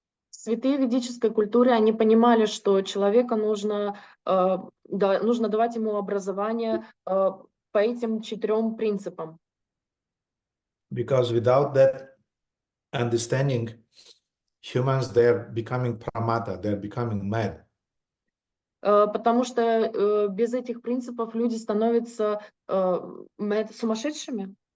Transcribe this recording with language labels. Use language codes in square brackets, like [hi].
[ru] Святые в ведической культуре, они понимали, что человека нужно давать ему образование по этим 4 принципам. [en] Because without that understanding, humans, they're becoming pramata, they're becoming mad. [ru] Потому что без этих принципов люди становятся сумасшедшими.